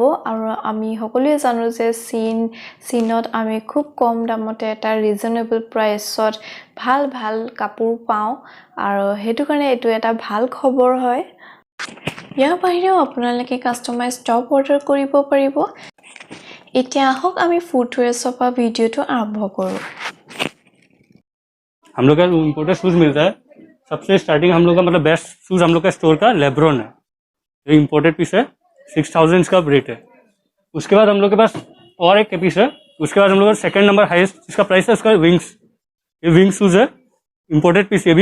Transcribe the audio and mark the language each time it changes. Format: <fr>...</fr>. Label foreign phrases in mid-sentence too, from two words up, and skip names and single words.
<as>আৰু আমি সকলোৱে জানো যে চীনত আমি খুব কম দামতে এটা</as> <en>reasonable price</en> <as>ভাল ভাল কাপোৰ পাওঁ আৰু সেইটো কাৰণে এইটো এটা ভাল খবৰ হয়। ইয়াৰ বাহিৰেও আপোনালোকে</as> <en>customize top order</en> <as>কৰিব পাৰিব। এতিয়া আহক আমি ফুটৱেয়াৰ্ছৰ পৰা ভিডিঅ'টো আৰম্ভ কৰোঁ।</as> <hi>हम लोग का</hi> <en>imported shoes</en> <hi>मिलता है। सबसे स्टार्टिंग हम लोग का मतलब</hi> <en>best shoes</en> <hi>हम लोग का स्टोर का लेब्रॉन है, जो</hi> <en>imported piece</en> <hi>है, 6000 का रेट है। उसके बाद हम लोग के पास और एक पीस है, उसके बाद हम लोग का</hi> <en>second number highest</en> <hi>जिसका प्राइस है उसका विंग्स, ये</hi> <en>wing shoes</en> <hi>है,</hi> <en>imported piece</en> <hi>ये भी।</hi>